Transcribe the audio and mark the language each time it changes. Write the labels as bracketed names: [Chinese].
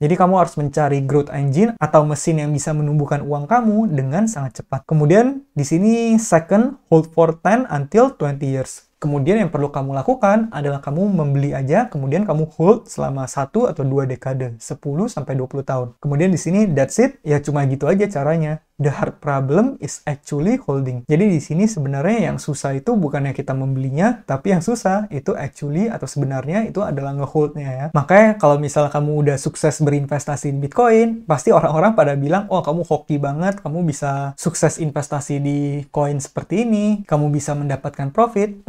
[Indonesian] Jadi kamu harus mencari growth engine atau mesin yang bisa menumbuhkan uang kamu dengan sangat cepat. Kemudian di sini [English] second, hold for 10 until 20 years. [Indonesian] Kemudian yang perlu kamu lakukan adalah kamu membeli aja, kemudian kamu hold selama 1 atau 2 dekade, 10 sampai 20 tahun. Kemudian di sini [English] that's it, [Indonesian] ya cuma gitu aja caranya. [English] The hard problem is actually holding. [Indonesian] Jadi di sini sebenarnya yang susah itu bukannya kita membelinya, tapi yang susah itu actually atau sebenarnya itu adalah ngeholdnya ya. Makanya kalau misalnya kamu udah sukses berinvestasi di Bitcoin, pasti orang-orang pada bilang, "Oh, kamu hoki banget, kamu bisa sukses investasi di koin seperti ini, kamu bisa mendapatkan profit."